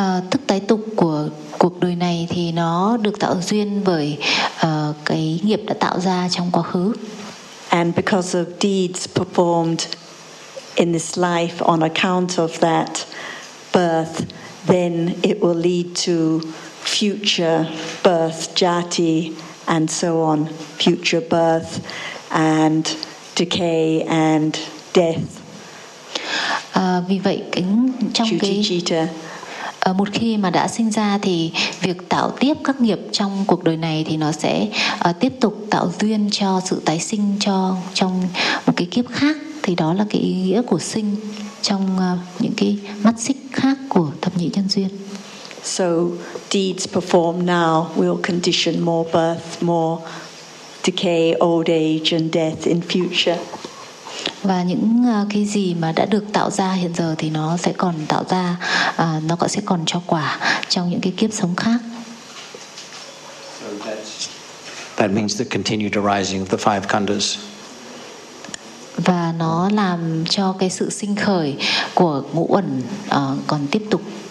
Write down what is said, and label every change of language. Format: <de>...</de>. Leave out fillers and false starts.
<vi>Thức tái tục của cuộc đời này thì nó được tạo duyên bởi cái nghiệp đã tạo ra trong quá khứ.</vi> <en>And because of deeds performed in this life on account of that birth, then it will lead to future birth, jati, and so on, future birth and decay and death.</en> <vi>Vì vậy trong Chuchichita. Một khi mà đã sinh ra thì việc tạo tiếp các nghiệp trong cuộc đời này thì nó sẽ tiếp tục tạo duyên cho sự tái sinh cho trong một cái kiếp khác, thì đó là cái ý nghĩa của sinh trong những cái mắt xích khác của thập nhị nhân duyên.</vi> <en>So deeds performed now will condition more birth, more decay, old age and death in future.</en> <vi>Và những cái gì mà đã được tạo ra hiện giờ thì nó sẽ còn tạo ra, nó sẽ còn cho quả trong những cái kiếp sống khác.</vi> <en>So that means the continued arising of the five khandhas.</en> <vi>Và nó làm cho cái sự sinh khởi của ngũ uẩn còn tiếp tục.</vi>